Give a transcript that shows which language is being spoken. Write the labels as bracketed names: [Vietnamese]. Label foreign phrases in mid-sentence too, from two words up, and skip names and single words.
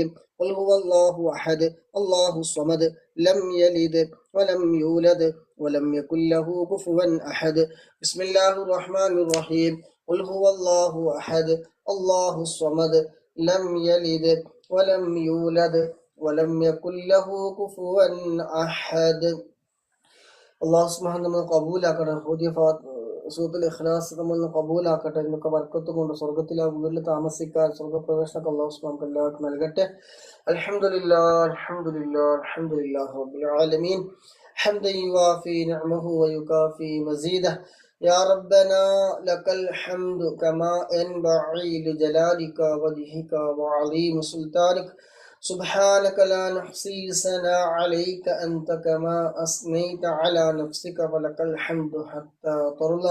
[Arabic] قل هو الله أحد الله الصمد لم يلد ولم يولد ولم يكن له كفوا أحد. بسم الله الرحمن الرحيم. قل هو الله أحد الله الصمد لم يلد ولم يولد ولم يكن له كفوا أحد. الله سبحانه [Malayalam] നമ്മൾ കബൂലാക്കട്ടെ. ഓതിയ സൂറത്തുൽ ഇഖ്ലാസ് നമ്മൾ കബൂലാക്കട്ടെ. ഇതിനൊക്കെ ബർക്കത്ത് കൊണ്ട് സ്വർഗ്ഗത്തിലെ വീട്ടിൽ താമസിക്കാൻ സ്വർഗ്ഗപ്രവേശനമൊക്കെ [Arabic] الله سبحانه [Malayalam] എല്ലാവർക്കും നൽകട്ടെ. [Arabic] الحمد لله الحمد لله الحمد لله رب العالمين. حمدا يوافي نعمه ويكافئ مزيده. يا ربنا لك الحمد كما ينبغي لجلالك وجهك وعظيم سلطانك. سبحانك لا نحصي ثناء عليك أنت كما أثنيت على نفسك فلك الحمد حتى ترضى.